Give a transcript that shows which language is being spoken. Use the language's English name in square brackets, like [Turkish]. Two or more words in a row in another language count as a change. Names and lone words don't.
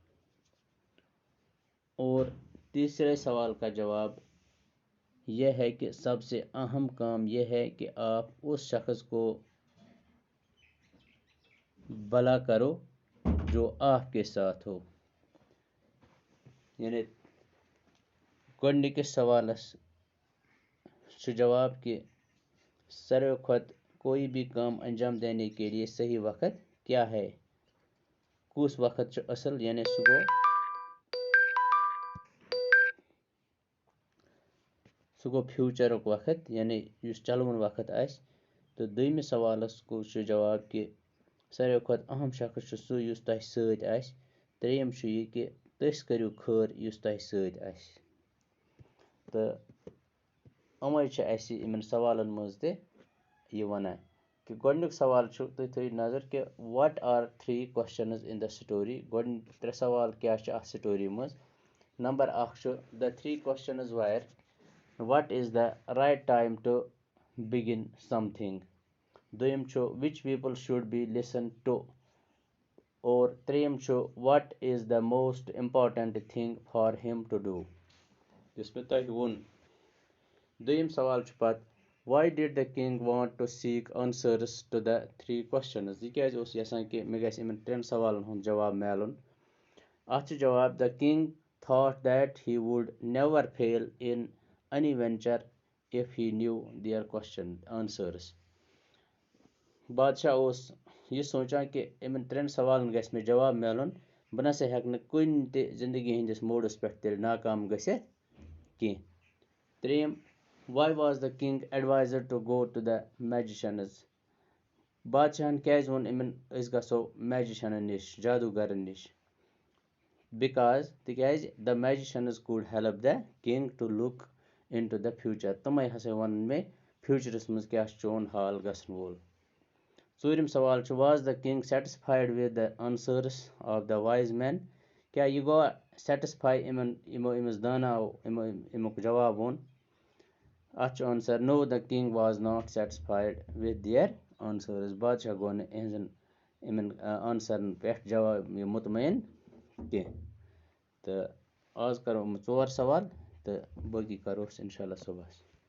[Urdu] اور تیسرے سوال کا جواب یہ ہے کہ سب سے اہم کام یہ ہے کہ آپ اس شخص کو بھلا کرو جو آپ کے ساتھ ہو۔ [Kashmiri] یعنی گۄڈنِکِس سوالس چھُ جواب کہ ساروی کھۄتہٕ [Urdu] کوئی بھی کام انجام دینے کے لیے صحیح وقت کیا ہے؟ [Kashmiri] کُس وقت چھُ اصل؟ یعنی سُہ گوٚو فیوچرُک وقت، یعنی یُس چلوُن وقت آسہِ۔ تو دوٚیمِس سوالس کو چھُ جواب کہ ساروی کھۄتہٕ اہم شخص چھُ سُہ یُس تۄہہِ سۭتۍ آسہِ۔ ترٛیٚیِم چھُ یہِ کہ تٔسۍ کٔرِو خٲر یُس تۄہہِ سۭتۍ آسہِ۔ تہٕ یِمے چھِ اَسہِ یِمن سوالن منٛز تہِ یہِ وَنان کہ گۄڈنیُک سوال چھُ، تُہۍ تھٲیِو نظر کہ [English] what are 3 questions in the story. [Kashmiri] گۄڈنیُک 3 سوال کیٛاہ چھِ اَتھ سٹوری منٛز؟ نمبر 1 چھُ [English] the 3 questions were what is the right time to begin something۔ [Kashmiri] دوٚیِم چھُ [English] which people should be listened to۔ [Kashmiri] اور ترٛیٚیِم چھُ [English] what is the most important thing for him to do، [Kashmiri] یُس مےٚ تۄہہِ ووٚن۔ دوٚیِم سوال چھُ پتہٕ [English] why did the king want to seek answers to the 3 questions۔ [Kashmiri] یہِ کیٛازِ اوس یژھان کہ مےٚ گژھِ یِمن 3 سوالن ہُنٛد جواب میلُن؟ اَتھ چھُ جواب [English] the king thought that he would never fail in any venture if he knew their answers۔ [Kashmiri] بادشاہ اوس یہِ سونٛچان کہ یِمن 3 سوالن گژھِ مےٚ جواب میلُن، بہٕ نسا ہٮ۪کہٕ نہٕ کُنہِ تہِ زندگی ہٕنٛدِس موڑس پٮ۪ٹھ تیٚلہِ ناکام گٔژھِتھ کینٛہہ۔ [English] ترٛیٚیِم why was the king advised to go to the magicians۔ [Kashmiri] بادشاہن کیٛازِ ووٚن یِمن أسۍ گژھو میجِشنن نِش، جادوگرن نِش؟ [English] because تِکیٛازِ the magicians could help the king to look into the future۔ [Kashmiri] تِمے ہسا وَنن مےٚ فیوٗچرس منٛز کیٛاہ چھُ چون حال گژھن وول۔ ژوٗرِم سوال چھُ [English] was the king satisfied with the answers of the wise men۔ [Kashmiri] کیٛاہ یہِ گوٚوا سیٹٕسفاے یِمو أمِس داناو امیُک جواب ووٚن؟ اَتھ چھُ آنسر [English] no the king was not satisfied with their answers۔ [Kashmiri] بادشاہ گوٚو نہٕ یِہنٛزن یِمن آنسرن پٮ۪ٹھ جواب مطمعین کینٛہہ۔ تہٕ آز کرو 4 سوال تہٕ باقی کروس [Arabic] انشاء اللہ [Kashmiri] صبحس۔